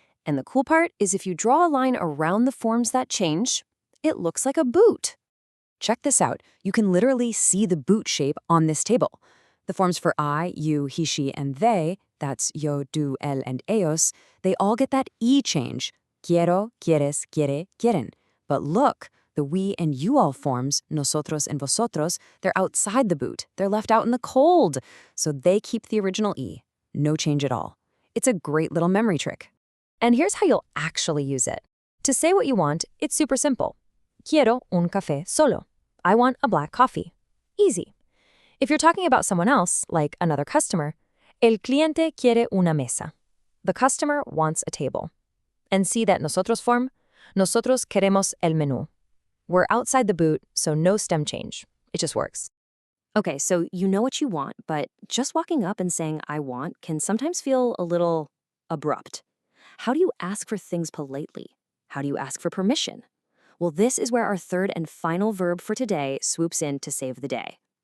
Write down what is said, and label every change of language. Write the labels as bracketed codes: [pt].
[en] And the cool part is if you draw a line around the forms that change, it looks like a boot. Check this out. You can literally see the boot shape on this table. The forms for I, you, he, she, and they, that's yo, du, él, and ellos, they all get that E change. [es] Quiero, quieres, quiere, quieren. [en] But look, the we and you all forms, nosotros and vosotros, they're outside the boot. They're left out in the cold. So they keep the original E. No change at all. It's a great little memory trick. And here's how you'll actually use it. To say what you want, it's super simple. [es] Quiero un café solo. [en] I want a black coffee. Easy. If you're talking about someone else, like another customer, [es] el cliente quiere una mesa. [en] The customer wants a table. And see that nosotros form? [es] Nosotros queremos el menú. [en] We're outside the boot, so no stem change. It just works. Okay, so you know what you want, but just walking up and saying I want can sometimes feel a little abrupt. How do you ask for things politely? How do you ask for permission? Well, this is where our third and final verb for today swoops in to save the day.